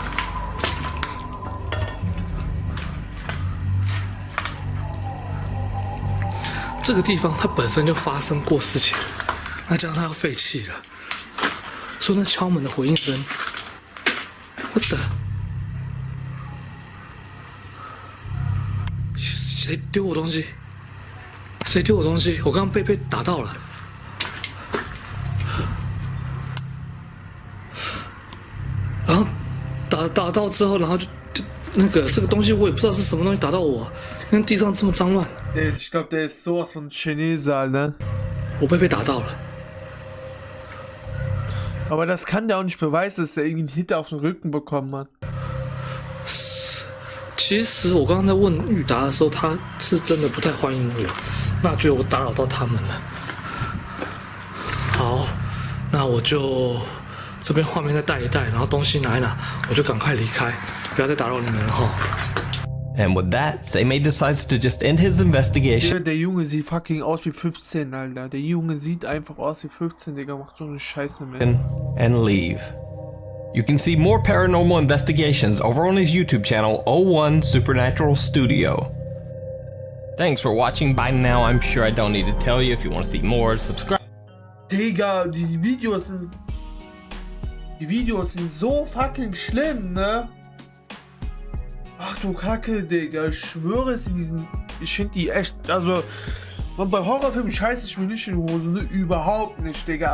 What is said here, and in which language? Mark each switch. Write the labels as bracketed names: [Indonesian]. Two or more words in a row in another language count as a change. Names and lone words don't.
[Chinese] 这个地方它本身就发生过事情，那加上它要废弃了，所以那敲门的回应声，我的，谁丢我东西？谁丢我东西？我刚刚被打到了。然后打到之后，然后就那个这个东西我也不知道是什么东西打到我，看地上这么脏乱。 [German] Ich glaube, der ist sowas von Chinese, ne? [Chinese] 我被打到了。 [German] Aber das kann der auch nicht beweisen, dass er irgendwie einen Hit auf den Rücken bekommen hat. [Chinese] 其实我刚刚在问玉达的时候，他是真的不太欢迎我，那觉得我打扰到他们了。好，那我就。这边画面再带一带，然后东西拿一拿，我就赶快离开，不要再打扰你们了哈。 [English] And with that, Seimei decides to just end his investigation. [German] Der Junge sieht fucking aus wie 15, Alter. Der Junge sieht einfach aus wie 15, Digga. Macht so eine Scheiße mehr. [English] And leave. You can see more paranormal investigations over on his YouTube channel, 01 Supernatural Studio. Thanks for watching. By now, I'm sure I don't need to tell you. If you want to see more, subscribe. [German] Digga, die Videos sind so fucking schlimm, ne? Ach du Kacke, Digga. Ich schwöre es, ich finde die echt, also, bei Horrorfilmen scheiße ich mir nicht in die Hose, ne? Überhaupt nicht, Digga.